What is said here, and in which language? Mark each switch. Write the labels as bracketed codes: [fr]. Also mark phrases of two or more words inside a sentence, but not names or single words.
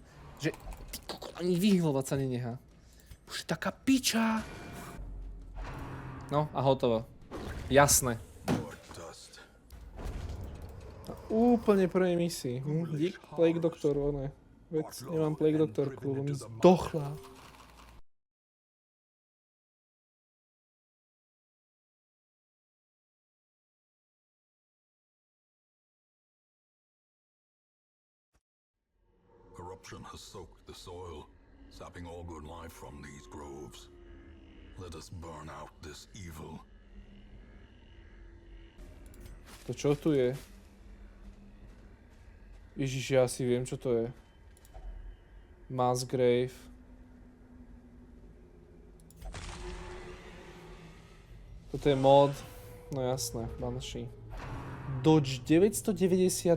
[sk] Že ty kokot, ani vyhľovať sa nenechá. Už je taká piča. No a hotovo. Jasné. Na úplne prvej misii. Dík Plague Doctor, ono je. Veď nemám Plague Doctorku, lebo mi zdochla. [en] Corruption has soaked the soil, sapping all good life from these groves. Let us burn out this evil. [sk] To čo tu je? Ježiš, ja si viem, čo to je. Mass Grave. Toto je mod. No jasné, Banshee. Dodge 999.